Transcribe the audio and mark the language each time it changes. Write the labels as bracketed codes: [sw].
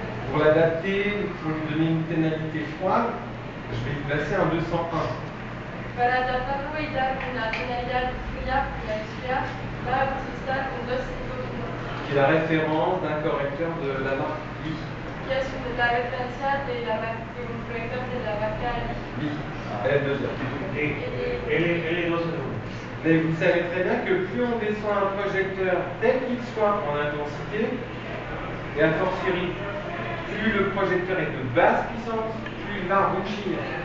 [fr] Pour l'adapter, il faut lui donner une tonalité froide. Je vais lui placer un 201. [es] Para adaptarlo y dar una tonalidad fría, va a utilizar un 201. [fr] Qui est la référence d'un correcteur de la marque I. [es] que es la referencia de un proyector de la marca [fr] Oui, L2. L2. Mais vous savez très bien que plus on descend un projecteur tel qu'il soit en intensité, et a fortiori, plus le projecteur est de basse puissance, plus il va rougir.